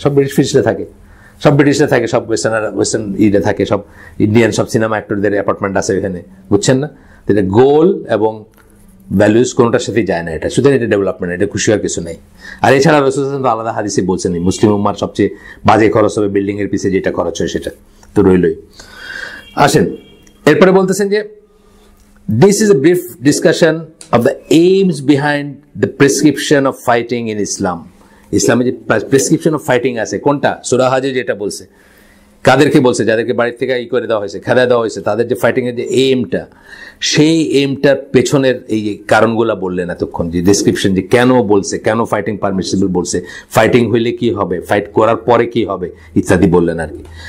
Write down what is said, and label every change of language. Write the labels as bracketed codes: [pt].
[bn] সব ব্রিটিশরা থাকে, সব ব্রিটিশরা থাকে, সব ওয়েস্টার্ন ইডে থাকে, সব ইন্ডিয়ান সব সিনেমা অ্যাক্টরদের অ্যাপার্টমেন্ট আছে ওইখানে, বুঝছেন না? এটা গোল এবং ভ্যালুস কোনোটার সাথেই যায় না। এটা সুতরাং এটা ডেভেলপমেন্ট, এটা খুশি হওয়ার কিছু নেই। আর এছাড়া রাসূল সাল্লাল্লাহু আলাইহি ওয়াসাল্লাম আলাদা হাদিসে বলছেন, মুসলিম উম্মার সবচেয়ে বাজে খরচ হবে বিল্ডিং এর পিছে যেটা খরচ হয়, সেটা তো রইলই। আসেন এরপরে বলতেছেন যে [en] this is a brief discussion of the aims behind the prescription of fighting in Islam. [bn] ইসলামে যে প্রেসক্রিপশন অফ ফাইটিং আছে, কোনটা? সূরা হাজে যেটা বলছে, কাদেরকে বলছে? যাদেরকে বাড়ির থেকে করে দেওয়া হয়েছে, খেদায় দেওয়া হয়েছে, তাদের যে ফাইটিং এর যে এইমটা, সেই এইমটার পেছনের এই কারণগুলা বললেন এতক্ষণ, যে ডেসক্রিপশন, যে কেন বলছে, কেন ফাইটিং পারমিসিবল বলছে, ফাইটিং হইলে কি হবে, ফাইট করার পরে কি হবে, ইত্যাদি বললেন আর কি।